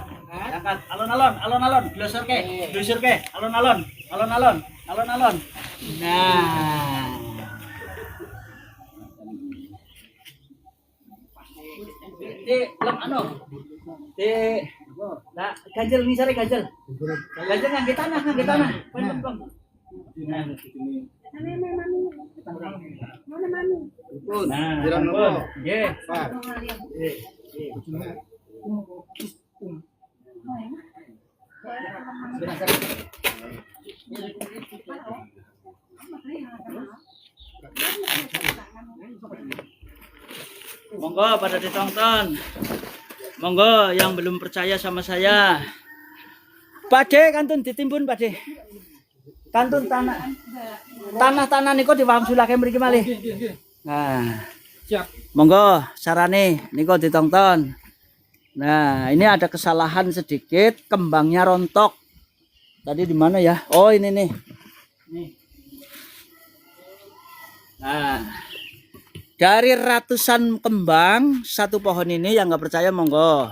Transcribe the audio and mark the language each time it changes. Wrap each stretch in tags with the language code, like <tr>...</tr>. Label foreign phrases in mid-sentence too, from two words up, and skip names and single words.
<jv>Angkat, alon-alon, glosor ke, alon-alon. Nah. Lem anu. Nah, ganjel nih sare ganjel. Ganjel ngangge tanah. Bang. Nah. Nah, nggih. Pak. Monggo pada ditonton.</jv> <id>Monggo yang belum percaya sama saya.</id> <jv>Pakde kantun ditimbun pakde. Kantun tanah niku diwangsulake mriki malih. Nah.</jv> <id>Siap.</id> <jv>Monggo sarane niku ditonton.</jv> <id>Nah, ini ada kesalahan sedikit, kembangnya rontok. Tadi di mana ya? Oh, ini nih. Nih. Nah, dari ratusan kembang satu pohon ini yang nggak percaya monggo.</id>